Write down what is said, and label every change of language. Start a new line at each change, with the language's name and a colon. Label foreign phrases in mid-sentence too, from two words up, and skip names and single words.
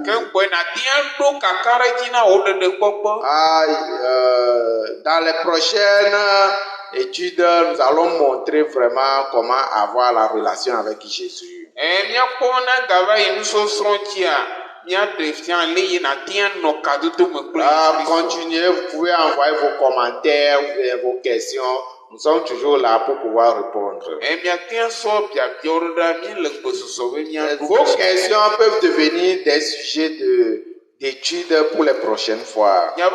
Ewe: Ke ŋkɔe na te ɖo kaka ɖe dzi na wo ɖeɖe kpɔkpɔ.
French: Dans les prochaines études, nous allons montrer vraiment comment avoir la relation avec Jésus.
Ewe: Míakpɔ ne gava yi nusɔsrɔ̃ dzia,
French: Continuez, vous pouvez envoyer vos commentaires, vos questions. Nous sommes toujours là pour pouvoir répondre. Vos questions peuvent devenir des sujets d'études pour les prochaines fois.